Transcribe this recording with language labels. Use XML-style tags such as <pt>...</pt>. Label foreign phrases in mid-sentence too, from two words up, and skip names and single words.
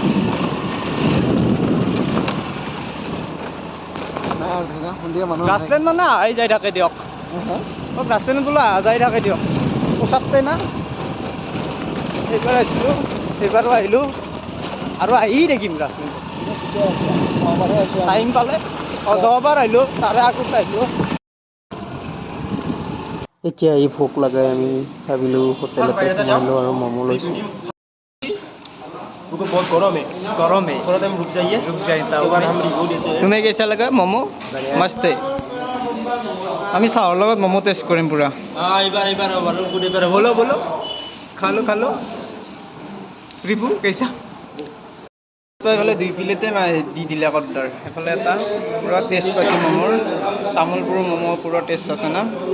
<as>গ্ৰাছলেণ্ড মানে আহি যাই থাকে দিয়ক অঁ গ্ৰাছলেণ্ড বোলো আহা যাই থাকে দিয়ক পোচাকতে না এইবাৰ আহিছিলোঁ এইবাৰো আহিলোঁ আৰু আহি থাকিম গ্ৰাছলেণ্ড টাইম পালে যোৱাবাৰ আহিলোঁ তাৰে আগত আহিলোঁ এতিয়া এই ভোক লাগে আমি ভাবিলোঁ হোটেলতে সোমালোঁ আৰু ম'ম' লৈছোঁ</as> <hi>बहुत गरम है गरम है थोड़ा टाइम रुक जाइए एक बार हम रिव्यू देते हैं</hi> <as>তুমি কেইচা লাগে ম'ম' মস্তে আমি চাহৰ লগত ম'ম' টেষ্ট কৰিম পুৰা</as> <hi>हाँ एक बार फूड एक बार</hi> <as>বলো বলো খালো ৰিভু কেইচা এইফালে 2 প্লেটে দি দিলে অৰ্ডাৰ এফালে এটা পুৰা টেষ্ট পাইছোঁ ম'মৰ তামোলপুৰৰ ম'ম' পুৰা টেষ্ট আছে না</as>